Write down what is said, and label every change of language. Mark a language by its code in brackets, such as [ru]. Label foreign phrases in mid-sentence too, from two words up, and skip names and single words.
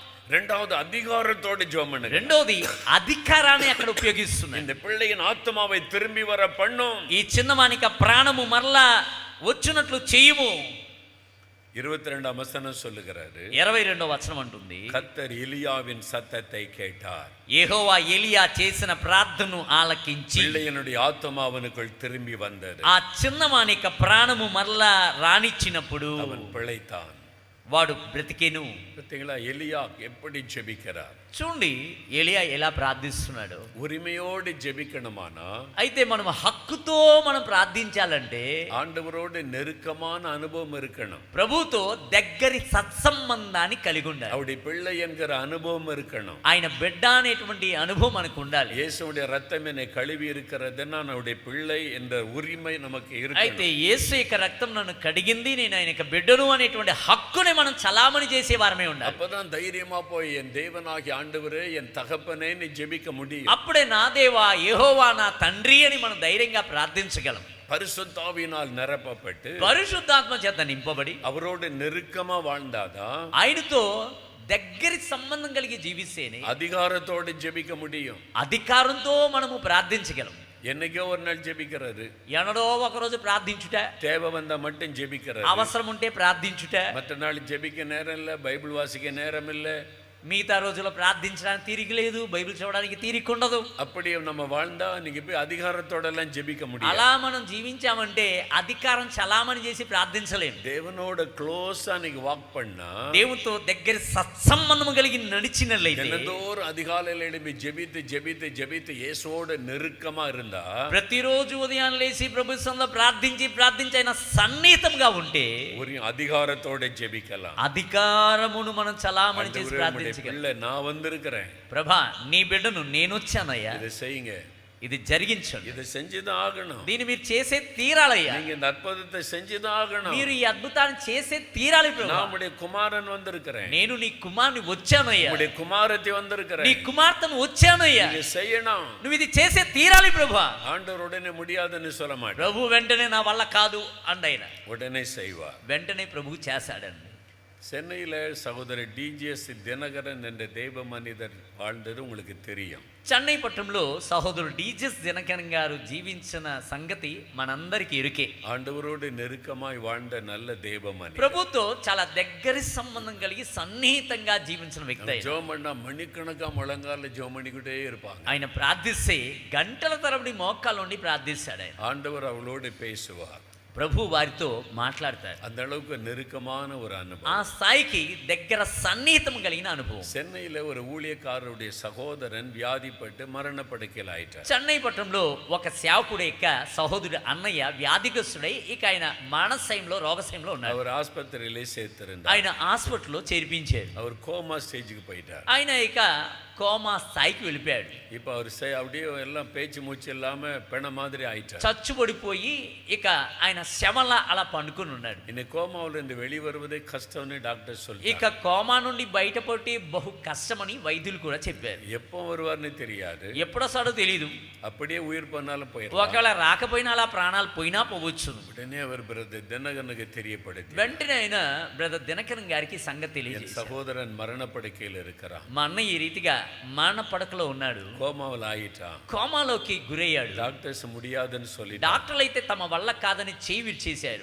[ta] இரண்டாவது அதிகாரத்தோடு ஜெபம் பண்ணுங்க. [te] రెండోది అధికారాన్ని అక్కడ ఉపయోగిస్తున్నారు. [ta] இந்த பிள்ளையின் ஆத்மாவை திரும்பி வர பண்ணும். [te] ఈ చిన్నవానికి ప్రాణము మరలా వచ్చినట్లు చేయము. [ta] 22ஆம் வசனம் சொல்லுகிறாரு, [te] 22వ వచనం అంటుంది, [ta] கர்த்தர் எலியாவின் சத்தத்தை கேட்டார். [te] యెహోవా ఎలియా చేసిన ప్రార్థనను ఆలకించి [ta] பிள்ளையனுடைய ஆத்மா அவனுக்குள் திரும்பி வந்தது. [te] ఆ చిన్నవానికి ప్రాణము మరలా రానిచ్చినప్పుడు [ta] அவன் பிழைத்தான். [te] వాడు బ్రతికెను. [ta] பார்த்தீங்களா, எலியா எப்படி ஜெபிக்கிறார்? [te] చూడండి ఎలియా ఎలా ప్రార్థిస్తున్నాడు. [ta] உரிமையோடு ஜெபிக்கணுமானா, [te] అయితే మనం హక్కుతో మనం ప్రార్థించాలంటే [ta] ஆண்டவரோடு நெருக்கமான அனுபவம் இருக்கணும். [te] ప్రభుతో దగ్గరి సత్సంబంధాన్ని కలిగి ఉండాలి. [ta] அவருடைய பிள்ளை என்கிற அனுபவம் இருக்கணும். [te] ఆయన బిడ్డ అనేటువంటి అనుభవం మనకు ఉండాలి. [ta] இயேசுவுடைய ரத்தம் என்னை கழுவி இருக்கிறது, நான் அவருடைய பிள்ளை என்ற உரிமை நமக்கு [te] అయితే [ta] இருக்கு. [te] యేసు యొక్క రక్తం నన్ను కడిగింది, నేను ఆయన యొక్క బిడ్డను అనేటువంటి హక్కుని మనం చలామణి చేసే వారమే ఉండాలి. [ta] அப்பதான் தைரியமா போய் என் தேவனாகிய ஆண்டவரே, என் தகப்பனே நீ ஜெபிக்க முடியும். [te] అప్పుడే నా దేవా యెహోవా నా తండ్రి అని మనం ధైర్యంగా ప్రార్థించగలం. [ta] பரிசுத்தாவினால் நிரப்பப்பட்டு [te] పరిశుద్ధాత్మ చేత నింపబడి [ta] அவரோடு நெருக்கமா வாழ்ந்தாதான் [te] ఆయనతో దగ్గరి సంబంధం కలిగి జీవిస్తేనే [ta] அதிகாரத்தோடு ஜெபிக்க முடியும். [te] అధికారంతో మనము ప్రార్థించగలం. [ta] என்னைக்கோ ஒரு நாள் ஜெபிக்கிறது, [te] ఎనడో ఒకరోజు ప్రార్థించుట, [ta] தேவை வந்தா மட்டும் ஜெபிக்கிறது, [te] అవసరం ఉంటే ప్రార్థించుట, [ta] மற்ற நாள் ஜெபிக்க நேரம் இல்லை, பைபிள் வாசிக்க நேரம் இல்லை. [te] మిగతా రోజుల్లో ప్రార్థించడానికి తీరిక లేదు, బైబిల్ చదవడానికి తీరిక ఉండదు. [ta] அப்படி நம்ம வாழ்ந்தா நீங்க போய் அதிகாரத்தோட எல்லாம் ஜெபிக்க முடியும். [te] అలా మనం జీవించామంటే అధికారం చలామణి చేసి ప్రార్థించలేము. [ta] தேவனோட க்ளோஸா நீங்க வாக் பண்ணா, [te] దేవునితో దగ్గర సత్సంబంధం కలిగి నడిచినట్లయితే, [ta] தினந்தோறும் அதிகாலையில எழுப்பி ஜெபித்து ஜெபித்து ஜெபித்து இயேசுவோட நெருக்கமா இருந்தா, [te] ప్రతిరోజు ఉదయం లేచి ప్రభు సన్నిధిలో ప్రార్థించి ఆయన సన్నిహితంగా ఉంటే [ta] ஒரு அதிகாரத்தோட ஜெபிக்கலாம். [te] అధికారమును మనం చలామణి చేసి [ta] ஆண்டவரே, [te] ప్రార్థించగలం. [ta] பிள்ளை நான் வந்திருக்கிறேன், [te] ప్రభా నీ బిడ్డను నేను వచ్చానయ్యా, [ta] இதை செய்யுங்க, [te] ఇది జరిగించండి, [ta] இதை செஞ்சுதான் ஆகணும். [te] దీన్ని మీరు చేసే తీరాలయ్యా, [ta] நீங்க இந்த அற்புதத்தை செஞ்சுதான் ஆகணும். [te] మీరు ఈ అద్భుతాన్ని చేసే తీరాలి ప్రభు. [ta] நான் உடைய குமாரன் வந்திருக்கிறேன், [te] నేను నీ కుమారుని వచ్చానయ్యా, [ta] உடைய குமாரத்தை [te] నీ [ta] வந்திருக்கிறேன், [te] కుమార్తెను వచ్చానయ్యా, [ta] நீங்க செய்யணும். [te] నువ్వు ఇది చేసే తీరాలి ప్రభు. [ta] ஆண்டவர் உடனே முடியாதுன்னு சொல்ல மாட்டேன், [te] ప్రభు వెంటనే నా వల్ల కాదు అండైన [ta] உடனே செய்வார். [te] వెంటనే ప్రభు చేశాడండి. [ta] சென்னையில் சகோதரர் டிஜிஎஸ் தினகரன் என்ற தெய்வ மனிதர் வாழ்ந்தது உங்களுக்கு தெரியும். [te] చెన్నై పట్టణంలో సహోదరుడు డీజెస్ దినకరన్ గారు జీవించిన సంగతి మనందరికీ ఎరుకే. [ta] ஆண்டவரோடு நெருக்கமாய் வாழ்ந்த நல்ல தெய்வ மனிதர், [te] ప్రభుతో చాలా దగ్గరి సంబంధం కలిగి సన్నిహితంగా జీవించిన వ్యక్తి ఆయన. [ta] ஜெபம் பண்ணா மணிக்கணக்கா முழங்கால ஜெபம் பண்ணிக்கிட்டே இருப்பாங்க. [te] ఆయన ప్రార్థిస్తే గంటల తరబడి మోకాళ్ళ నుండి ప్రార్థిస్తాడు ఆయన. [ta] ஆண்டவர் அவளோடு பேசுவார். [te] ప్రభు వారితో మాట్లాడతారు. [ta] அந்த அளவுக்கு நெருக்கமான ஒரு [te] ఆ [ta] அனுபవం. [te] స్థాయికి దగ్గర సన్నిహితం కలిగిన అనుభవం. [ta] சென்னையில் ஒரு ஊழியக்காரருடைய சகோதரன் வியாதிப்பட்டு மரணப்படுக்கையில் ஆயிட்டார். [te] చెన్నై పట్టణంలో ఒక సేవకుడు యొక్క సహోదరుడు అన్నయ్య వ్యాధిగ్రస్తుడై ఇక ఆయన మానసయంలో రోగశయంలో ఉన్నారు. [ta] அவர் ஆஸ்பத்திரியிலே சேர்த்திருந்தார். [te] ఆయన హాస్పిటల్లో చేర్పించారు. [ta] அவர் கோமா ஸ்டேஜுக்கு போயிட்டார். [te] ఆయన ఇక కోమా స్థాయికి వెళ్ళిపోయాడు. [ta] இப்போ அவர் அப்படியே எல்லாம் பேச்சு மூச்சு இல்லாம பிண மாதிரி ஆயிட்டார். [te] చచ్చుబడిపోయి ఇక ఆయన శమలా అలా పండుకొని ఉన్నాడు. [ta] இன்னைக்கு கோமாவில் இருந்து வெளிவருவதே கஷ்டம்னு டாக்டர் சொல்றாங்க. [te] ఇక కోమా నుండి బయటపడి బహు కష్టమని వైద్యులు కూడా చెప్పారు. [ta] எப்போ வருவார்னு தெரியாது, [te] ఎప్పుడొస్తాడో తెలియదు. [ta] அப்படியே உயிர் பண்ணாலும் போயிடும். [te] ఒకవేళ రాకపోయినా అలా ప్రాణాలు పోయినా పోవచ్చు. [ta] உடனே அவர் பிரதர் தினகரனுக்கு தெரியப்படுத்தி, [te] వెంటనే ఆయన బ్రదర్ దినకరన్ గారికి సంగతి [ta] என் [te] తెలియజేశారు. [ta] சகோதரன் மரணப்படுக்கையில் இருக்கிறான், [te] మా అన్నయ్య ఈ రీతిగా మరణ పడకలో ఉన్నాడు, [ta] கோமாவில் ஆயிட்டான், [te] కోమాలోకి గురయ్యాడు. [ta] டாக்டர்ஸ் முடியாதுன்னு சொல்லி [te] డాక్టర్లు అయితే తమ వల్ల కాదని చేయి విరిచేశారు.